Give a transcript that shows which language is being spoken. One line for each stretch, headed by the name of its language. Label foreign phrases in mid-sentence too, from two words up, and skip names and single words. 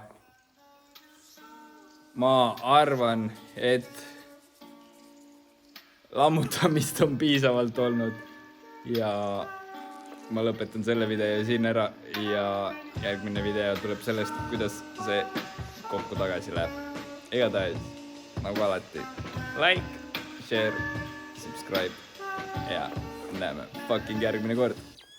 Estonian: ma arvan, et lammutamist on piisavalt olnud ja ma lõpetan selle video siin ära ja järgmine video tuleb sellest, kuidas see kokku tagasi läheb. Igatahes, nagu alati,
English: like, share, subscribe
Estonian: ja näeme fucking järgmine kord.